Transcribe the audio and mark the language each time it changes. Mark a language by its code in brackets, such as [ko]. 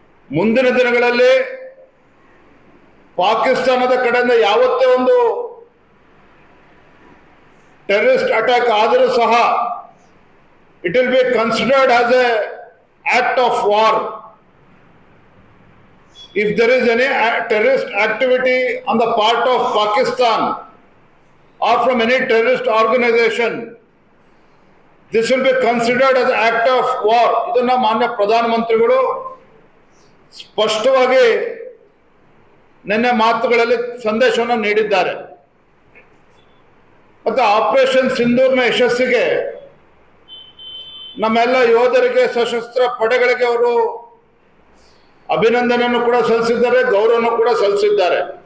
[kn] ಮುಂದಿನ ದಿನಗಳಲ್ಲಿ ಪಾಕಿಸ್ತಾನದ ಕಡೆಯಿಂದ ಯಾವತ್ತೇ ಒಂದು ಟೆರರಿಸ್ಟ್ ಅಟ್ಯಾಕ್ ಆದರೂ ಸಹ [en] it will be considered as a act of war. If there is any terrorist activity on the part of Pakistan or from any terrorist organization, this will be considered as an act of war. [kn] ಇದನ್ನ ಮಾನ್ಯ ಪ್ರಧಾನಮಂತ್ರಿಗಳು ಸ್ಪಷ್ಟವಾಗಿ ನಿನ್ನೆ ಮಾತುಗಳಲ್ಲಿ ಸಂದೇಶವನ್ನು ನೀಡಿದ್ದಾರೆ. ಮತ್ತು operation ಸಿಂಧೂರ್ನ ಯಶಸ್ಸಿಗೆ ನಮ್ಮೆಲ್ಲ ಯೋಧರಿಗೆ, ಸಶಸ್ತ್ರ ಪಡೆಗಳಿಗೆ ಅವರು ಅಭಿನಂದನೆಯನ್ನು ಕೂಡ ಸಲ್ಲಿಸಿದ್ದಾರೆ, ಗೌರವವನ್ನು ಕೂಡ ಸಲ್ಲಿಸಿದ್ದಾರೆ.